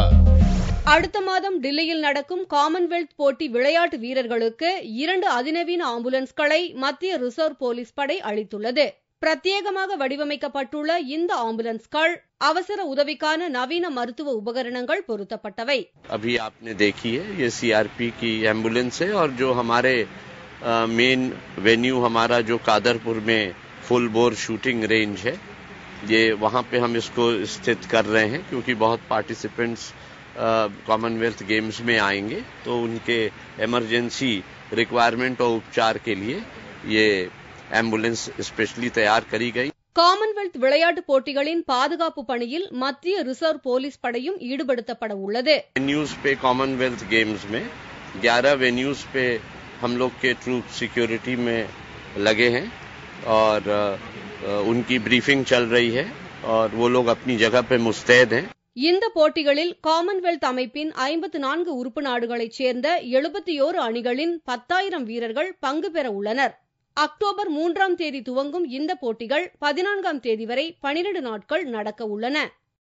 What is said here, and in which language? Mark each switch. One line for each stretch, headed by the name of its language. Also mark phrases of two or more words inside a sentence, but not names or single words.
Tamil: அடுத்த மாதம் டில்லியில் நடக்கும் காமன்வெல்த் போட்டி விளையாட்டு வீரர்களுக்கு 2 அதிநவீன ஆம்புலன்ஸ்களை மத்திய ரிசர்வ் போலீஸ் படை அளித்துள்ளது. பிரத்யேகமாக வடிவமைக்கப்பட்டுள்ள இந்த ஆம்புலன்ஸ்கள் அவசர உதவிக்கான நவீன மருத்துவ உபகரணங்கள் பொருத்தப்பட்டவை.
Hindi: अभी आपने देखी है ये सीआरपी की एम्बुलेंस है और जो हमारे
English: main venue
Hindi: हमारा जो कादरपुर में
English: full bore shooting range
Hindi: है ये वहां पे हम इसको स्थित कर रहे हैं क्योंकि बहुत पार्टिसिपेंट्स कॉमनवेल्थ गेम्स में आएंगे तो उनके
English: emergency requirement
Hindi: और उपचार के लिए ये एम्बुलेंस स्पेशली तैयार करी गई.
Tamil: காமன்வெல்த் விளையாட்டுப் போட்டிகளின் பாதுகாப்பு பணியில் மத்திய ரிசர்வ் போலீஸ் படையும் ஈடுபடுத்தப்பட உள்ளது.
Hindi: वेन्यूज पे कॉमनवेल्थ गेम्स में 11 वेन्यूज पे हम लोग के
English: troop security
Hindi: में लगे हैं और उनकी ब्रीफिंग चल रही है और वो लोग अपनी जगह पे मुस्तैद हैं.
Tamil: இந்த போட்டிகளில் காமன்வெல்த் அமைப்பின் 54 உறுப்பு நாடுகளைச் சேர்ந்த 71 அணிகளின் 10,000 வீரர்கள் பங்கு பெற உள்ளனர். அக்டோபர் 3ஆம் தேதி துவங்கும் இந்த போட்டிகள் 14ஆம் தேதி வரை 12 நாட்கள் நடக்க உள்ளன.